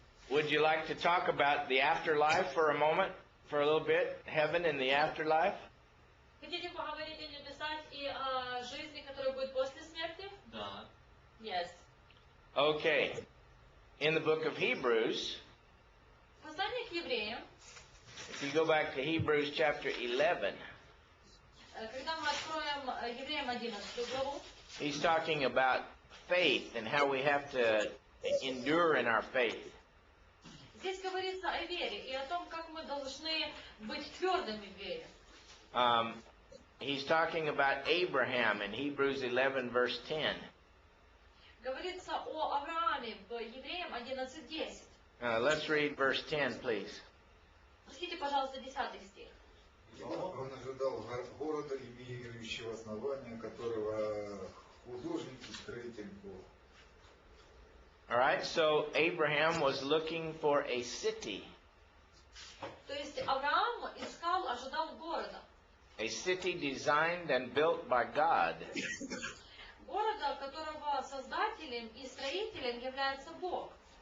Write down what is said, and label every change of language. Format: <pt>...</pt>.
<en>Would you like to talk about the afterlife for a moment, for a little bit? Heaven and the afterlife?</en> <ru>Хотите поговорить о небесах и о жизни, которая будет после смерти? Да.</ru> <en>Yes. Okay. In the book of Hebrews,</en> <ru>Послание к евреям,</ru> <en>if you go back to Hebrews chapter 11,</en> <ru>когда мы откроем евреям 11 главу,</ru> <en>he's talking about faith and how we have to endure in our faith.</en> <ru>здесь говорится о вере и о том, как мы должны быть твердыми в вере.</ru> <en>He's talking about Abraham in Hebrews 11 verse 10.</en> <ru>Говорится о Аврааме в Евреям 11:10.</ru> <en>Let's read verse 10, please.</en> <ru>Прочтите, пожалуйста, 10 стих. Он ожидал города, имеющего основания, которого художник и строитель Бог.</ru> <en>All right, so Abraham was looking for a city,</en> <ru>То есть Авраам искал, ожидал города.</ru> <en>a city designed and built by God.</en> <ru>Города, которого создателем и строителем является Бог.</ru>